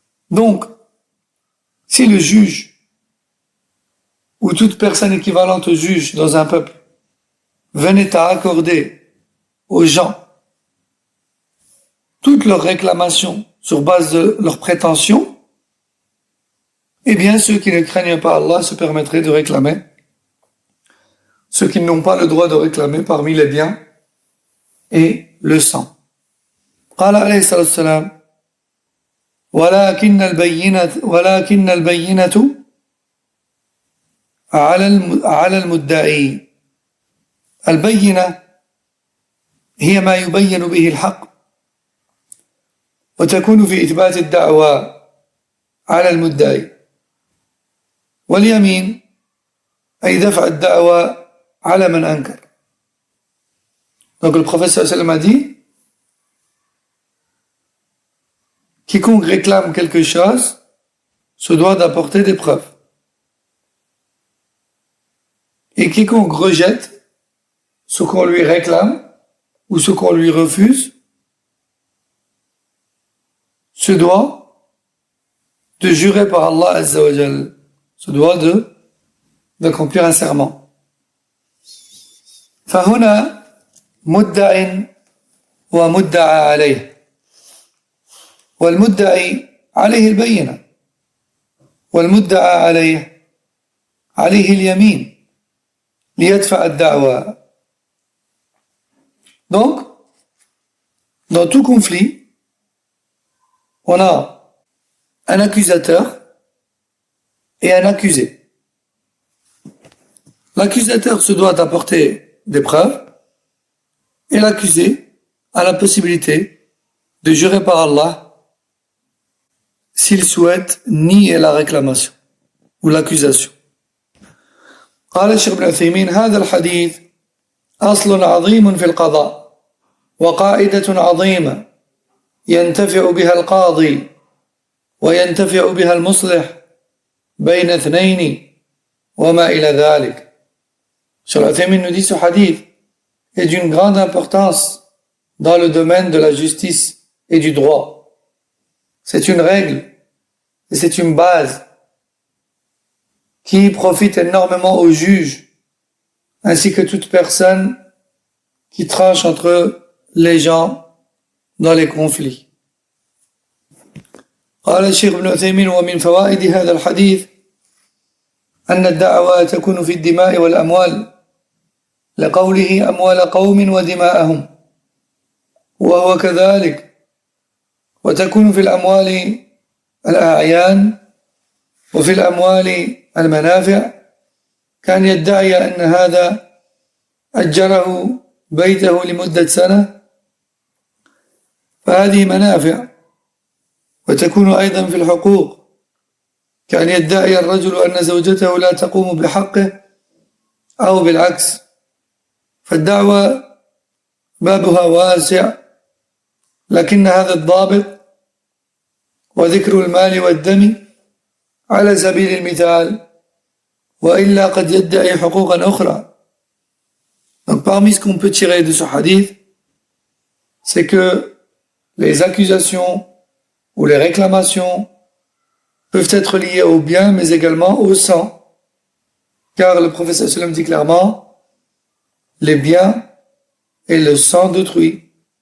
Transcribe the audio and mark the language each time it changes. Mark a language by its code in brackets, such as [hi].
[fr] Donc, si le juge ou toute personne équivalente au juge dans un peuple venait à accorder aux gens toutes leurs réclamations sur base de leurs prétentions, eh bien ceux qui ne craignent pas Allah se permettraient de réclamer ceux qui n'ont pas le droit de réclamer parmi les biens et le sang. [ar] قال عليه الصلاة والسلام ولكن البينة على المدعي. البينة هي ما يبين به الحق وتكون في إثبات الدعوى على المدعي، واليمين أي دفع الدعوى على من أنكر. [fr] Donc le prophète [ar] sallallahu alayhi wa sallam [fr] a dit, quiconque réclame quelque chose se doit d'apporter des preuves. Et quiconque rejette ce qu'on lui réclame ou ce qu'on lui refuse se doit de jurer par Allah [ar] Azza wa Jal, [fr] se doit d'accomplir un serment. [ar] فهنا مدع ومدعى عليه، والمدعي عليه البينة والمدعى عليه اليمين ليدفع الدعوى. [fr] Donc, dans tout conflit, on a un accusateur et un accusé. L'accusateur se doit d'apporter des preuves et l'accusé a la possibilité de jurer par Allah s'il souhaite nier la réclamation ou l'accusation. [ar] قال الشيخ ابن عثيمين هذا الحديث أصل عظيم في القضاء وقاعدة عظيمة ينتفع بها القاضي وينتفع بها المصلح بين اثنين وما إلى ذلك. [fr] Cheikh Al-Uthaymin nous dit ce hadith est d'une grande importance dans le domaine de la justice et du droit. C'est une règle et c'est une base qui profite énormément aux juges ainsi que toute personne qui tranche entre les gens dans les conflits. [ar] قال الشيخ ابن عثيمين ومن فوائد هذا الحديث أن الدعوى تكون في الدماء والأموال لقوله أموال قوم ودماءهم وهو كذلك وتكون في الأموال الأعيان وفي الأموال المنافع كان يدعي أن هذا أجره بيته لمدة سنة فهذه منافع وتكون أيضا في الحقوق كأن يدعي الرجل أن زوجته لا تقوم بحقه أو بالعكس فالدعوة بابها واسع لكن هذا الضابط وذكر المال والدم على سبيل المثال وإلا قد يدعي حقوقا أخرى. [fr] Donc parmi ce qu'on peut tirer de ce hadith, c'est que les accusations ou les réclamations peuvent être liées au bien mais également au sang, car le prophète [ar] sallallahu alayhi wa sallam [fr] dit clairement les biens et le sang d'autrui.